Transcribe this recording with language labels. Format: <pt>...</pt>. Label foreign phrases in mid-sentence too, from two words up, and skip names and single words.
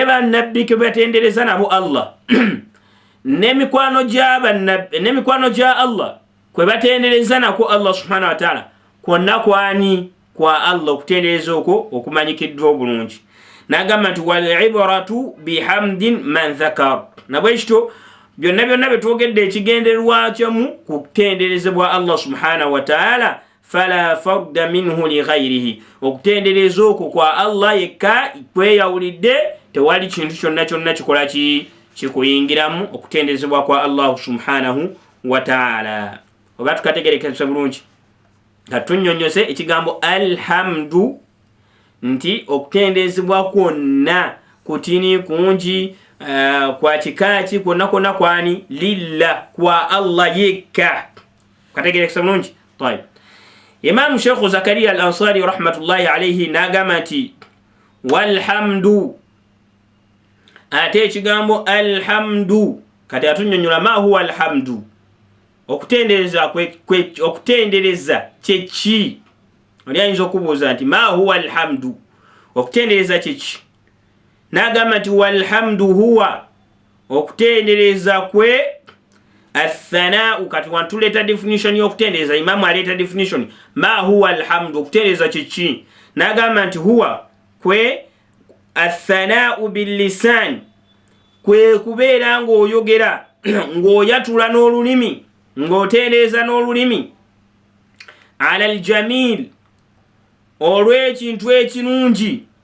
<lg>bannabbi kwe batendereza nabo Allah n'emikwano gya Allah kwe batendereza nako Allah</lg> <ar>سبحانه وتعالى</ar> <lg>kwonna kwani kwa Allah okutendereza okwo okumanyikiddwa obulungi nagamba nti</lg> <ar>والعبرة بحمد من ذكر</ar> <lg>nabwekityo byonna betwogedde ekigendererwa kyamu kutenderezebwa</lg> <ar>Allah سبحانه وتعالى فلا فرد منه لـ</ar> <lg>ghayrihi okutendereza okwo kwa Allah yekka kweyawulidde tewali kintu kyonna kikola kikuyingiramu okutenderezebwa kwa Allah</lg> <ar>سبحانه وتعالى</ar> <lg>oba tukategerekesa bulungi nga tunnyonnyose ekigambo alhamdu nti okutenderezebwa kwonna kutini kungi kwa kikaki kwonna kwani lillah kwa Allah yekka kategerekesa bulungi tayib Imam Sheikh Zakaria al-Ansari</lg> <ar>رحمة الله عليه</ar> <lg>nagamba nti walhamdu ate ekigambo alhamdu kati atunnyonnyola</lg> <ar>ما هو الحمد</ar> <lg>okutendereza kyeki oli ayinza okubuuza nti</lg> <ar>ما هو الحمد</ar> <lg>okutendereza kyeki nagamba nti</lg> <ar>والحمد هو</ar> <lg>okutendereza kwe athanau kati wantuleta definition y'okutendereza imamu aleta definition</lg> <ar>ما هو الحمد</ar> <lg>okutendereza kyeki nagamba nti huwa kwe</lg> <ar>الثناء باللسان</ar> <lg>kwe kubeera ng'oyogera ng'oyatula n'olulimi ng'otendereza n'olulimi</lg> <ar>على الجميل</ar> <lg>olw'ekintu ekirungi</lg>